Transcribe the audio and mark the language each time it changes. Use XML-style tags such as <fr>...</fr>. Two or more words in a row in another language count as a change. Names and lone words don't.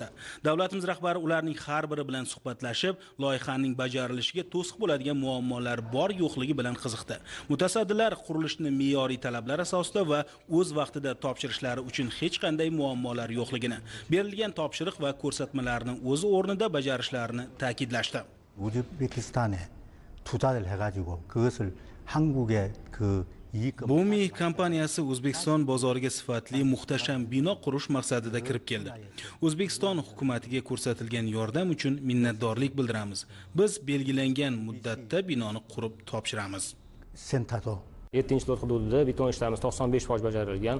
<uz>Davlatimiz rahbari ularning har biri bilan suhbatlashib, loyihaning bajarilishiga to'siq bo'ladigan muammolar bor yo'qligi bilan qiziqdi. Mutasaddilar qurilishni me'yoriy talablar asosida va o'z vaqtida topshirishlari uchun hech qanday muammolar yo'qligini, berilgan topshiriq va ko'rsatmalarni o'z o'rnida bajarishlarini ta'kidlashdi.</uz> <ko>우즈베키스탄에 투자를 해가지고 그것을 한국의 그</ko> <uz>Bumi kompaniyasi O'zbekiston bozoriga sifatli muhtasham bino qurish maqsadida kirib keldi. O'zbekiston hukumatiga ko'rsatilgan yordam uchun minnatdorlik bildiramiz. Biz belgilangan muddatda binoni qurib topshiramiz. 7-lot hududida beton ishlarimiz 95% bajarilgan.</uz>